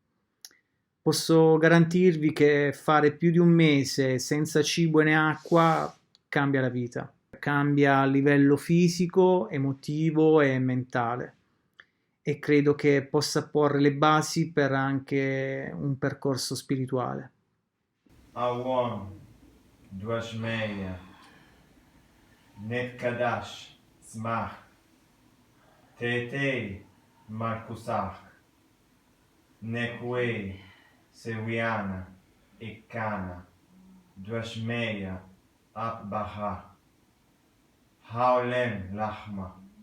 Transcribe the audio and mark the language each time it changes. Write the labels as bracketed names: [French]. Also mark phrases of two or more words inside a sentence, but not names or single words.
[Italian] Posso garantirvi che fare più di un mese senza cibo né acqua cambia la vita, cambia a livello fisico, emotivo e mentale. E credo che possa porre le basi per anche un percorso spirituale. [Aramaic] Awon, Dwashmeya, Netkadash, Smach, Tetei, Markusach, Nekwei, Sewiana, Ekkana, Dwashmeya, Abbaha, Haolem, Lachma,